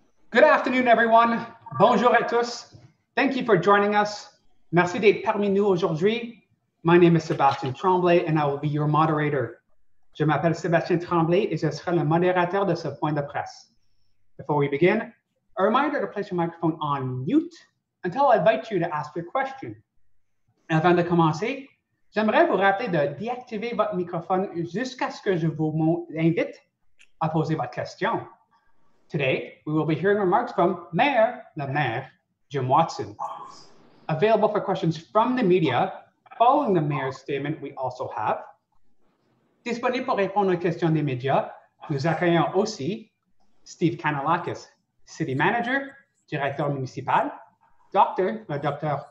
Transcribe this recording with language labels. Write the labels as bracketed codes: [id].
[en] Good afternoon, everyone. [fr] Bonjour à tous. [en] Thank you for joining us. [fr] Merci d'être parmi nous aujourd'hui. [en] My name is Sébastien Tremblay, and I will be your moderator. [fr] Je m'appelle Sébastien Tremblay, et je serai le modérateur de ce point de presse. [en] Before we begin, a reminder to place your microphone on mute until I invite you to ask your question. [fr] Avant de commencer, j'aimerais vous rappeler de déactiver votre microphone jusqu'à ce que je vous invite à poser votre question. [en] Today, we will be hearing remarks from le maire, Jim Watson. Available for questions from the media, following the mayor's statement, we also have. [fr] Disponible pour répondre aux questions des médias, nous accueillons aussi Steve Kanalakis, City Manager, Directeur municipal, le Dr.